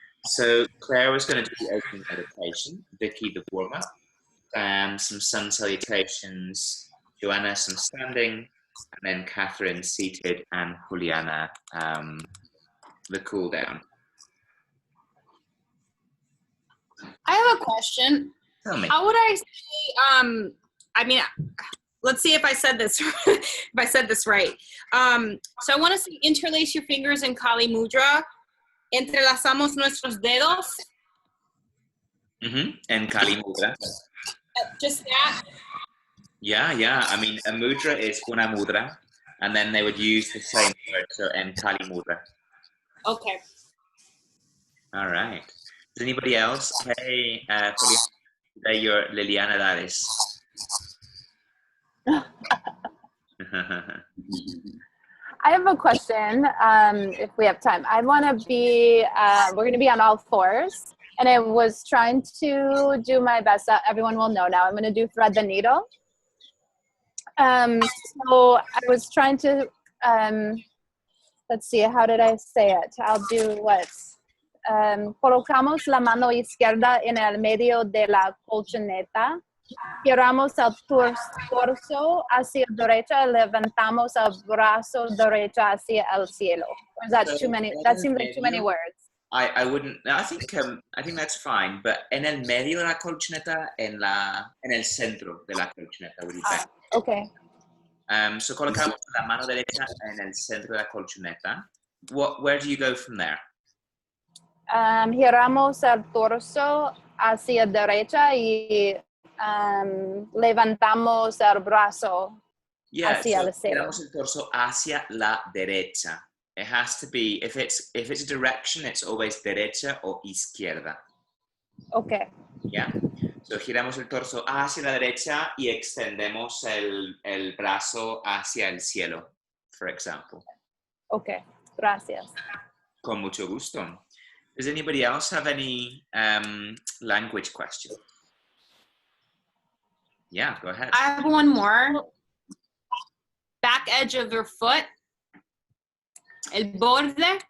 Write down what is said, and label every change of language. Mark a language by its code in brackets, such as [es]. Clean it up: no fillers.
[en] So Claire was going to do the opening meditation, Vicky the warm-up, some sun salutations, Joanna some standing, and then Catherine seated, and Juliana the cool down. I have a question. Tell me. How would I say, I mean, let's see if I said this, if I said this right. So I want to say interlace your fingers in Kali Mudra. [es] Entrelazamos nuestros dedos. [en] And Kali Mudra. Just that? Yeah. I mean, a mudra is [es] una mudra, [en] and then they would use the same word, so [es] en Kali Mudra. [en] Okay. All right. Does anybody else? Hey, today you're Liliana Dares. I have a question, if we have time. I want to be, we're going to be on all fours. And I was trying to do my best. Everyone will know now. I'm going to do thread the needle. So I was trying to, let's see, how did I say it? I'll do what? [es] Colocamos la mano izquierda en el medio de la colchoneta. Giramos el torso hacia derecha, levantamos el brazo derecho hacia el cielo. [en] Or is that too many? That seems like too many words. I wouldn't. I think that's fine. But [es] en el medio de la colchoneta, [en] en el centro de la colchoneta would be better. Okay. [es] So colocamos la mano derecha en el centro de la colchoneta. [en] Where do you go from there? [es] Giramos el torso hacia derecha y levantamos el brazo hacia el cielo. Giramos el torso hacia la derecha. [en] It has to be, if it's a direction, it's always [es] derecha o izquierda. [en] Okay. Yeah. [es] So giramos el torso hacia la derecha y extendemos el brazo hacia el cielo, [en] for example. Okay. [es] Gracias. Con mucho gusto. [en] Does anybody else have any language questions? Yeah, go ahead. I have one more. Back edge of your foot. [es] El borde.